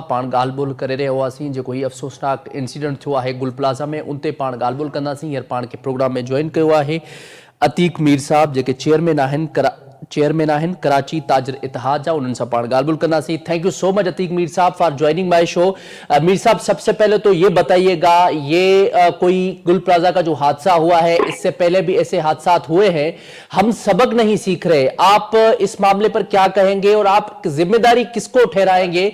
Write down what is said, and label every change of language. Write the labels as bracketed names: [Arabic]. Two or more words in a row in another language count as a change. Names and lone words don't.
[Sindhi] पाण ॻाल्हि ॿोल करे रहिया हुआसीं जेको हीउ अफ़सोसनाक इंसिडेंट थियो आहे गुल प्लाज़ा में, उन ते पाण ॻाल्हि ॿोल कंदासीं। हींअर पाण खे प्रोग्राम में जॉइन कयो आहे अतीक मीर साहब जेके चेयरमैन आहिनि कराची ताजर इतिहाद जा, उन्हनि सां पाण ॻाल्हि ॿोल कंदासीं। [English] thank you so much अतीक मीर साहब for joining my show। [Hindi] मीर साहब, सबसे पहले तो ये बताइएगा, ये कोई गुल प्लाजा का जो हादसा हुआ है, इससे पहले भी ऐसे हादसा हुए हैं, हम सबक नहीं सीख रहे, आप इस मामले पर क्या कहेंगे और आप जिम्मेदारी किसको ठहराएंगे?